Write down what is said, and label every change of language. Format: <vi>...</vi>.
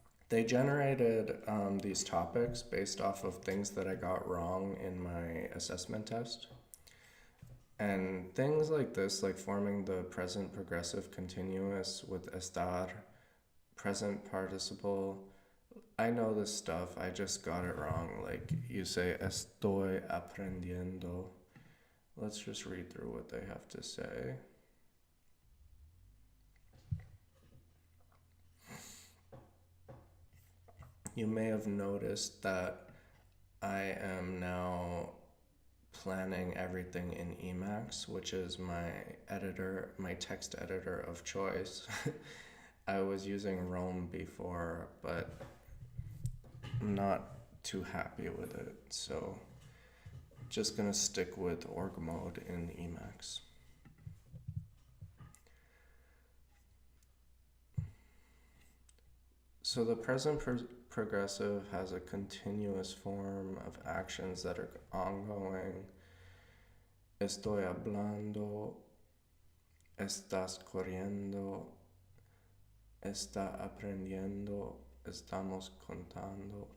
<en>They generated these topics based off of things that I got wrong in my assessment test. And things like this, like forming the present progressive continuous with estar, present participle, I know this stuff, I just got it wrong. Like, you say estoy aprendiendo. Let's just read through what they have to say. You may have noticed that I am now planning everything in Emacs, which is my editor, my text editor of choice. I was using Rome before, but I'm not too happy with it, so just gonna stick with org mode in Emacs. So the present progressive has a continuous form of actions that are ongoing.</en> <es>Estoy hablando, estás corriendo, está aprendiendo, estamos contando.</es>